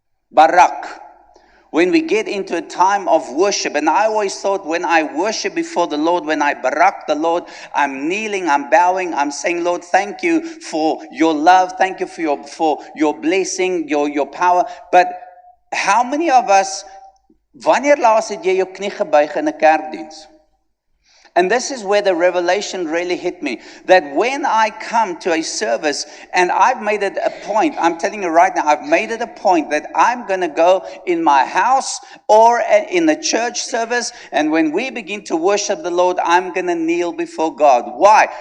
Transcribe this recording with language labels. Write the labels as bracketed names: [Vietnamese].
[English] Barak. When we get into a time of worship, and I always thought when I worship before the Lord, when I barak the Lord, I'm kneeling, I'm bowing, I'm saying, Lord, thank you for your love, thank you for your blessing, your power. But how many of us, [Afrikaans] wanneer laas het jy jou knie gebuig in 'n kerkdiens? [English] And this is where the revelation really hit me. That when I come to a service, and I've made it a point, I'm telling you right now, I've made it a point that I'm going to go in my house or in the church service, and when we begin to worship the Lord, I'm going to kneel before God. Why?